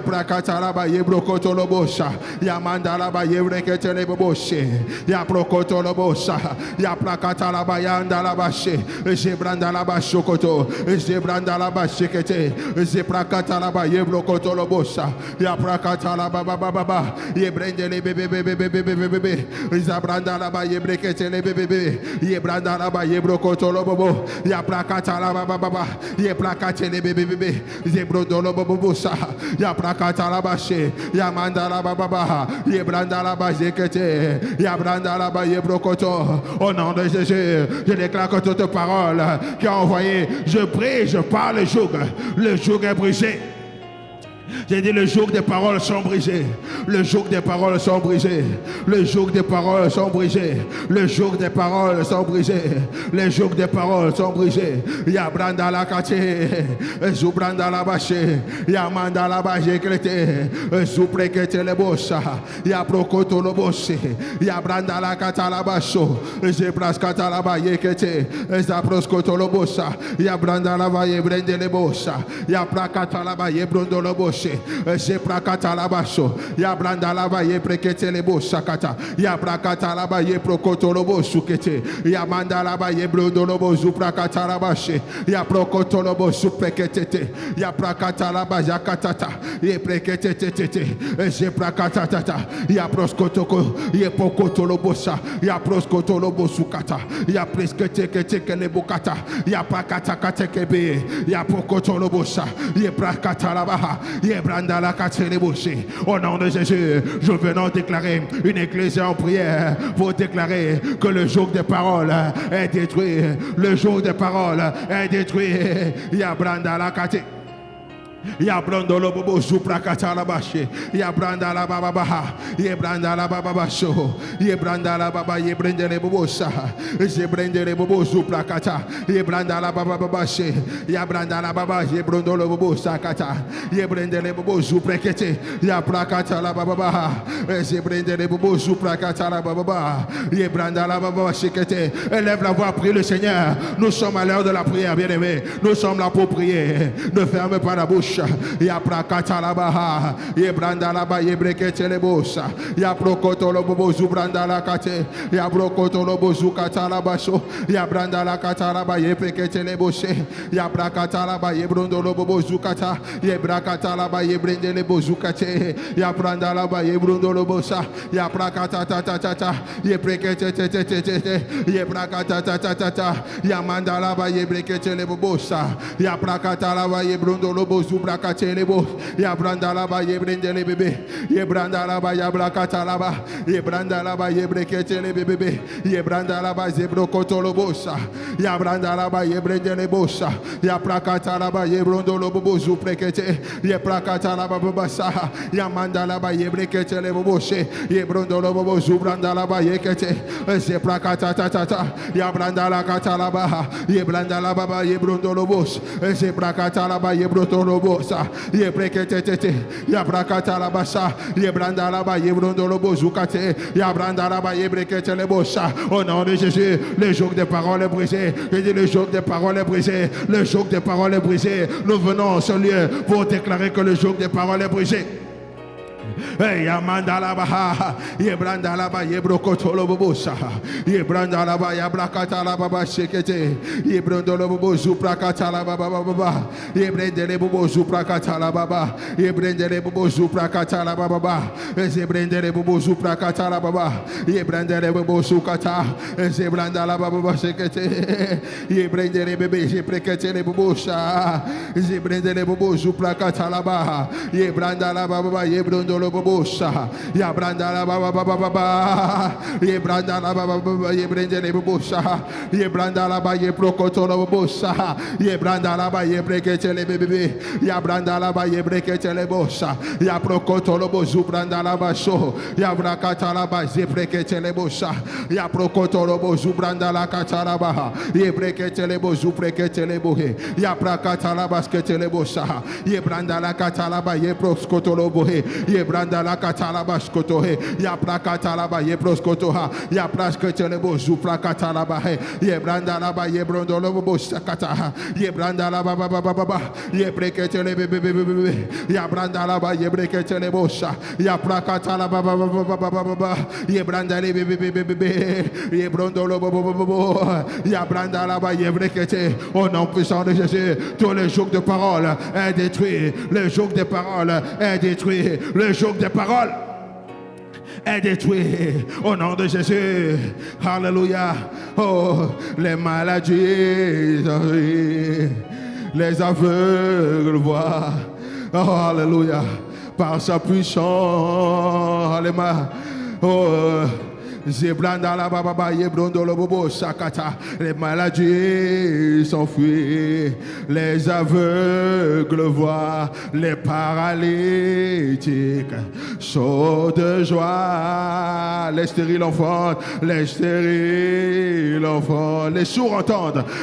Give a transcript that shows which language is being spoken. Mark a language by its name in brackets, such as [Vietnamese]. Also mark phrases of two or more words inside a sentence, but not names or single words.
[French] prakata la ba ye brokoto lo bosa, ya mandala ba ye brekete le boboshe, ya prokoto lo bosa, ya prakata la ba ya ndala ba she, je brandala ba shokoto, je brandala ba shekete, je prakata la ba ye brokoto lo bosa, ya prakata la ba ba ba ba, ye brandele bebe, ya brandala ba ye brekete le bebe. Ye branda la ba ye brokoto lo bobo, ya prakata la ba ba ba, ye prakate le bebe, ye brodo lo bobo sa, ya prakata la ba she, ya manda la ba ba, ye branda la ba jekete, ya branda la ba ye brokoto. Au nom de Jésus, je déclare que toute parole qui a envoyé, je prie, je parle le joug est brisé. J'ai dit le joug des paroles sont brisés. Le joug des paroles sont brisés. Le joug des paroles sont brisés. Le joug des paroles sont brisés. Le joug des paroles sont brisés. Ya branda la kate, zubranda la bache, ya manda la bache krete, zuprekete le bossa, ya prokoto lo bosse, ya branda la kata la basso, zebraskata la baye kete, zaproskoto lo bossa, ya branda la baye brende le bossa, ya prakata la baye brondo lo bossa. Je prakata la baso, ya branda la ba ye prekete le bo sakata, ya prakata la ba ye prokoto lo bo sukete, ya manda la ba ye blodo lo bo zu prakata la bashe, ya prokoto lo bo suprekete, ya prakata la ba yakatata, ye prekete tete, je prakata tata, ya proskoto ko, ye pokoto lo bosa, ya proskoto lo bo sukata, ya preskete kete le bokata, ya prakata kate kebe, ya pokoto lo bosa, ye prakata la ba. Au nom de Jésus, je venons déclarer une église en prière pour déclarer que le joug des paroles est détruit. Le joug des paroles est détruit. Yabranda la kate. Ya brando lo bobo supra katala bashe, ya branda la baba baha, ye branda la baba basho, ye branda la baba ye brende le bobo sa, ye brende le bobo supra kata, ye branda la baba bashe, ya branda la baba ye brando lo bobo sa kata, ye brende le bobo supra kete, ya prakata la baba baha, ye brende le bobo supra kata la baba baha, ye branda la baba shikete. Élève la voix, prie le Seigneur. Nous sommes à l'heure de la prière, bien-aimés. Nous sommes là pour prier. Ne ferme pas la bouche. bouche, ya prakata la baha, ye branda la ba ye brekete le bosa, ya prokoto lo bobo zubranda la kate, ya brokoto lo bozu kata la baso, ya branda la kata la ba ye prekete le bose, ya brakata la ba ye brondo lo bobo zukata, ye brakata la ba ye brende le bozu kate, ya branda la ba ye brondo lo bosa, ya prakata ta ta ta ta, ye prekete te te te te te, ye brakata ta ta ta ta, ya manda la ba ye brekete le bobosa, ya prakata la ba ye brondo lo bozu brakate le bo, ya branda la ba ye brende le bebe, ye branda la ba ya brakata la ba, ye branda la ba ye brekete le bebe, ye branda la ba ye brokoto lo bosa, ya branda la ba ye brende le bosa, ya prakata la ba ye brondo lo bobozu brekete, ye prakata la ba babasa, ya manda la ba ye brekete le bobose, ye brondo lo bobozu branda la ba ye kete, ye prakata ta ta ta, ya branda la kata la ba, ye branda la ba ye brondo lo bos, ye prakata la ba ye broto lo bosa, ye brekete te te, ya prakata la basa, ye branda la ba ye brondo lo bozu kate, ya branda la ba ye brekete le bosa. Au nom de Jésus, le joug des paroles est brisé. Je dis le joug des paroles est brisé. Le joug des paroles est brisé. Nous venons en ce lieu pour déclarer que le joug des paroles est brisé. Hey, Amanda la baha, ye branda la ba, ye brokoto lo bobosa, ye branda la ba, ya brakata la baba shekete, ye brondo lo bobo zuprakata la baba baba, ye brende le bobo zuprakata la baba, ye brende le bobo zuprakata la baba, ye brende le bobo zuprakata la baba, ye brende le bobo zukata, ye branda la baba shekete, ye brende le bebe, ye prekete le bobo sa, ye brende le bobo zuprakata la baba, ye branda la baba, ye brondo lo bobo. Ya branda la baba baba baba, ye branda la baba baba, ye brende le bobosa, ye branda la ba ye prokoto la bobosa, ye branda la ba ye brekete le bebe, ya branda la ba ye brekete le bosa, ya prokoto lo bozu branda la ba so, ya brakata la ba ye brekete le bosa, ya prokoto lo bozu branda la kata la ba, ye brekete le bozu brekete le bohe, ya brakata la baskete le bosa, ye branda la kata la ba ye prokoto lo bohe, ye branda la katalabash kotohe, ya prakatalaba ye proskotoha, ya praskatelebo zu prakatalaba he, ye branda laba ye brondolobo bosakata, ye branda laba baba baba, ye breketele bebe, ya branda laba ye breketele bosa, ya prakatalaba baba baba, ye branda le bebe, ye brondolobo bobo, ya branda laba ye brekete, au nom puissant de Jésus, tous les jours de parole est détruit, le joug de parole est détruit, le joug de parole est détruit au nom de Jésus. Alléluia. Oh, les maladies, les aveugles voient. Oh, alléluia. Par sa puissance, alléluia. Oh, Zeblanda la baba yebrondo lo bobo sakata, les maladies s'enfuient, les aveugles voient, les paralytiques sautent de joie, les stériles enfantent, les stériles enfantent, les sourds entendent,